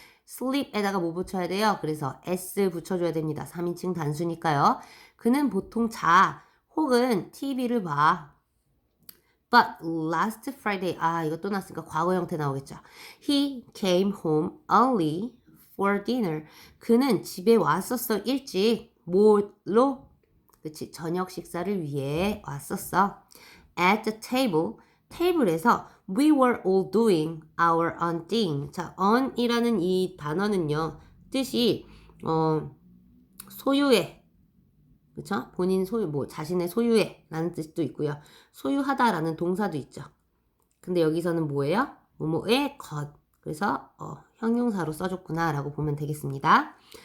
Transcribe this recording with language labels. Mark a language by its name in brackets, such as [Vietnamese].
[Korean] sleep에다가 뭐 붙여야 돼요? 그래서 s 붙여줘야 됩니다. 3인칭 단수니까요. 그는 보통 자 혹은 TV를 봐. [English] But last Friday, [Korean] 이거 또 났으니까 과거 형태 나오겠죠. [English] He came home early for dinner. [Korean] 그는 집에 왔었어 일찍. 뭘로? 그치, 저녁 식사를 위해 왔었어. [English] At the table, [Korean] 테이블에서 [English] we were all doing our own thing. [Korean] 자, on이라는 이 단어는요, 뜻이 소유의, 그쵸? 본인 소유, 뭐 자신의 소유의 라는 뜻도 있고요. 소유하다라는 동사도 있죠. 근데 여기서는 뭐예요? 뭐뭐의 것. 그래서 형용사로 써줬구나 라고 보면 되겠습니다.